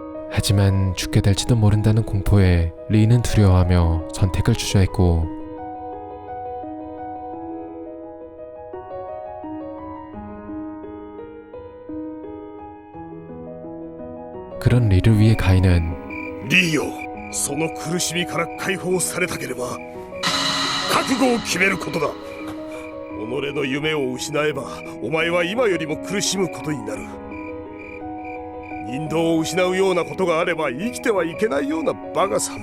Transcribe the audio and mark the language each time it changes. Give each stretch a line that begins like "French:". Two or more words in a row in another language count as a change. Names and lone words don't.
Korean: 하지만 죽게 될지도 모른다는 공포에 리는 두려워하며 선택을 주저했고, 그런 리를 위해 가인은
Japanese: リーよ、その苦しみから解放されたければ覚悟を決めることだ。己の夢を失えばお前は今よりも苦しむことになる。人道を失うようなことがあれば生きてはいけないようなバカさ。